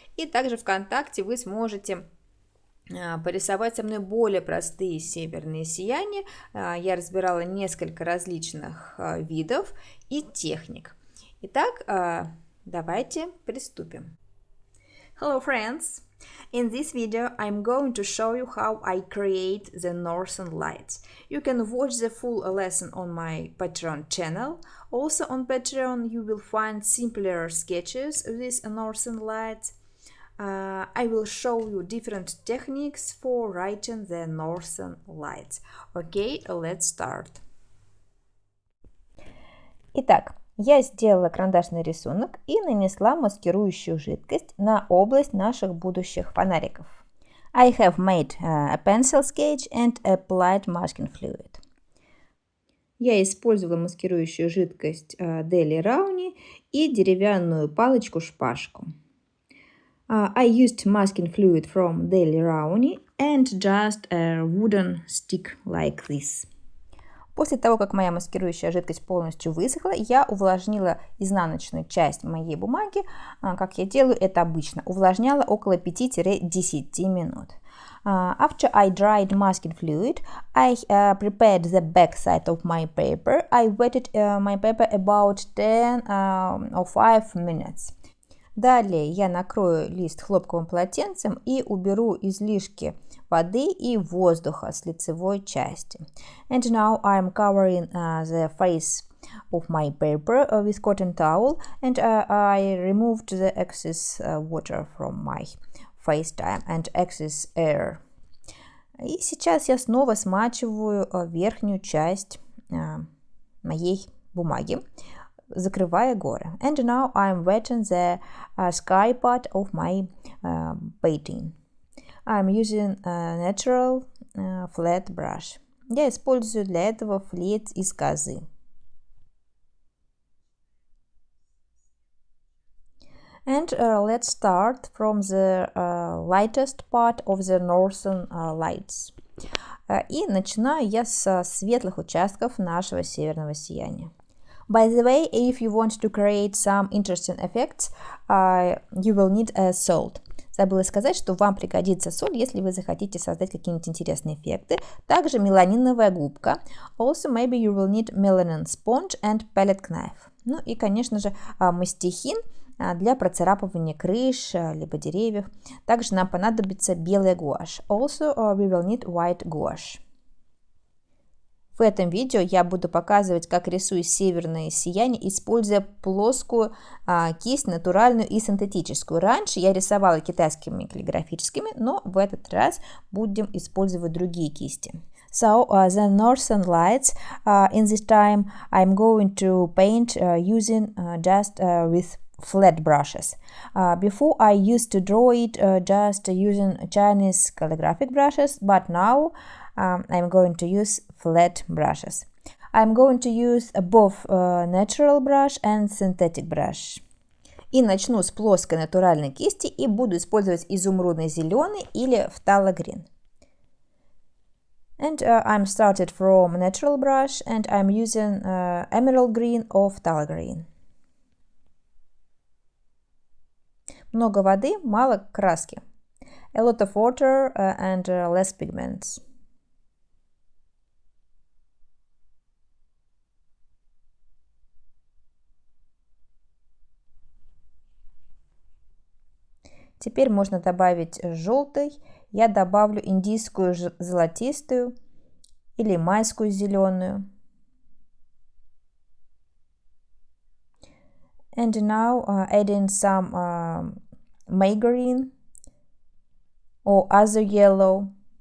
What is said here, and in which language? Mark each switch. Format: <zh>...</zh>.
<ru>И также ВКонтакте вы сможете порисовать со мной более простые северные сияния. Я разбирала несколько различных видов и техник. Итак, давайте приступим.</ru> <en>Hello, friends! In this video, I'm going to show you how I create the Northern Lights. You can watch the full lesson on my Patreon channel. Also on Patreon, you will find simpler sketches with Northern Lights. I will show you different techniques for writing the Northern Lights. Okay, let's start.</en> <ru>Итак, я сделала карандашный рисунок и нанесла маскирующую жидкость на область наших будущих фонариков.</ru> <en>I have made a pencil sketch and applied masking fluid.</en> <ru>Я использовала маскирующую жидкость Daler Rowney и деревянную палочку-шпажку.</ru> <en>I used masking fluid from Daler Rowney and just a wooden stick like this.</en> <ru>После того, как моя маскирующая жидкость полностью высохла, я увлажнила изнаночную часть моей бумаги, как я делаю это обычно. Увлажняла около 5-10 минут.</ru> <en>After I dried masking fluid, I prepared the back side of my paper. I wetted my paper about 10 or 5 minutes.</en> <ru>Далее я накрою лист хлопковым полотенцем и уберу излишки воды и воздуха с лицевой части.</ru> <en>And now I'm covering the face of my paper with cotton towel and I removed the excess water from my face and excess air.</en> <ru>И сейчас я снова смачиваю верхнюю часть моей бумаги, закрывая горы.</ru> <en>And now I'm wetting the sky part of my painting. I'm using a natural flat brush.</en> <ru>Я использую для этого флет из козы.</ru> <en>And let's start from the lightest part of the Northern Lights.</en> <ru>И начинаю я с светлых участков нашего северного сияния.</ru> <en>By the way, if you want to create some interesting effects, you will need salt.</en> <ru>Забыла сказать, что вам пригодится соль, если вы захотите создать какие-нибудь интересные эффекты. Также меланиновая губка.</ru> <en>Also, maybe you will need melanin sponge and palette knife.</en> <ru>Ну и, конечно же, мастихин для процарапывания крыш, либо деревьев. Также нам понадобится белая гуашь.</ru> <en>Also, we will need white gouache.</en> <ru>В этом видео я буду показывать, как рисую северное сияние, используя плоскую кисть, натуральную и синтетическую. Раньше я рисовала китайскими каллиграфическими, но в этот раз будем использовать другие кисти.</ru> <en>So, the Northern Lights, in this time I'm going to paint using just with flat brushes. Before I used to draw it just using Chinese calligraphic brushes, but now I'm going to use flat brushes. I'm going to use both natural brush and synthetic brush.</en> <ru>И начну с плоской натуральной кисти и буду использовать изумрудный зеленый или phthalo-green.</ru> <en>And I'm started from natural brush and I'm using emerald green or phthalo-green.</en> <ru>Много воды, мало краски.</ru> <en>A lot of water and less pigments.</en> <ru>Теперь можно добавить желтый. Я добавлю индийскую золотистую или майскую зеленую.</ru> <en>And now adding some May green or other yellow.</en>